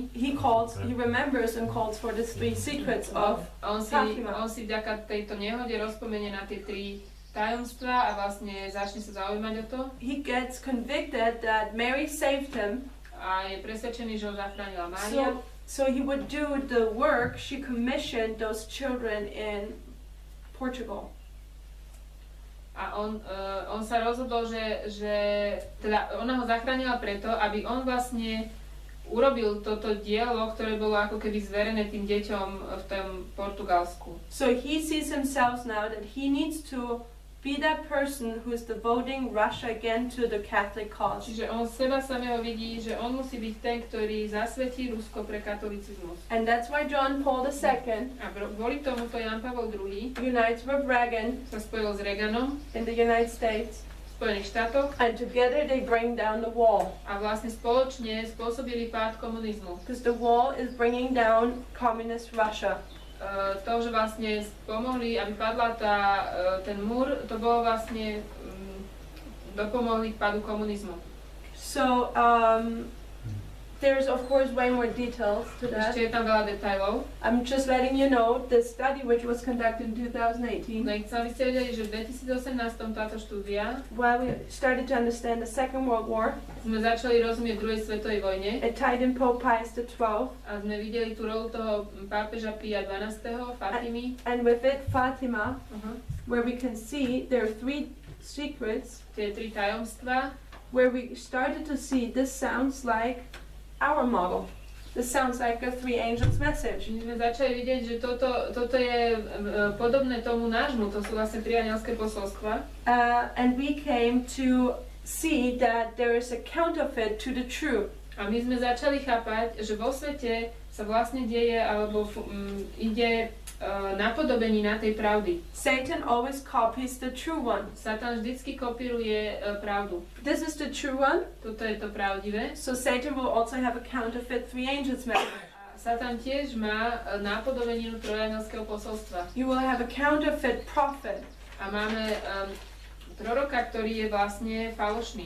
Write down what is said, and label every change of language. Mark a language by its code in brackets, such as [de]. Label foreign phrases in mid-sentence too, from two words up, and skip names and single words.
[en] He remembers and calls for the three secrets of Fatima. [sk] On si vďaka tejto nehode rozpomenie na tie tri tajomstvá a vlastne začne sa zaujímať o to. [en] He gets convicted that Mary saved him. [sk] A je presvedčený, že ho zachránila Mária. [en] So he would do the work she commissioned those children in Portugal. [sk] A on sa rozhodol, že teda ona ho zachránila preto, aby on vlastne urobil toto dielo, ktoré bolo ako keby zverené tým deťom v tom Portugalsku. [en] So he sees himself now that he needs to be that person who is devoting Russia again to the Catholic cause. [sk] Čiže on seba samého vidí, že on musí byť ten, ktorý zasvetí Rusko pre katolicizmus. [en] And that's why John Paul II [sk] a kvôli tomuto Jan Pavol II [en] unites with Reagan [sk] sa spojil s Reaganom [en] in the United States. [sk] V Spojených štátoch. [en] And together they bring down the wall. [sk] A vlastne spoločne spôsobili pád komunizmu. [en] Because the wall is bringing down communist Russia. [sk] To, že vlastne pomohli, aby padla ten múr, to bolo vlastne dopomohli k pádu komunizmu. [en] So, there's of course way more details to that. [sk] Ešte je tam veľa detailov. [en] I'm just letting you know the study which was conducted in 2018. [sk] No, chcem, aby ste vedeli, že v 2018 táto štúdia, [en] while we started to understand the Second World War, [sk] sme začali rozumieť druhej svetovej vojne. [en] It tied in Pope Pius XII. [sk] A sme videli tú rolu toho pápeža Pia XII, Fatimy. [en] And with it Fatima, where we can see there are three secrets. [sk] Tie tri tajomstvá. [en] Where we started to see this sounds like our model. This sounds like a three angels message. [sk] My sme začali vidieť, že toto je podobné tomu nášmu, to sú vlastne tri anielské posolstva. [en] And we came to see that there is a counterfeit to the true. [sk] A my sme začali chápať, že vo svete sa vlastne deje, alebo ide napodobenina tej pravdy. [en] Satan always copies the true one. [sk] Satan vždycky kopíruje pravdu. [en] This is the true one. [sk] Toto je to pravdivé. [en] So Satan will also have a counterfeit three angels message. [sk] Satan tiež má napodobeninu trojanelského posolstva. [en] You will have a counterfeit prophet. [sk] A máme proroka, ktorý je vlastne falošný.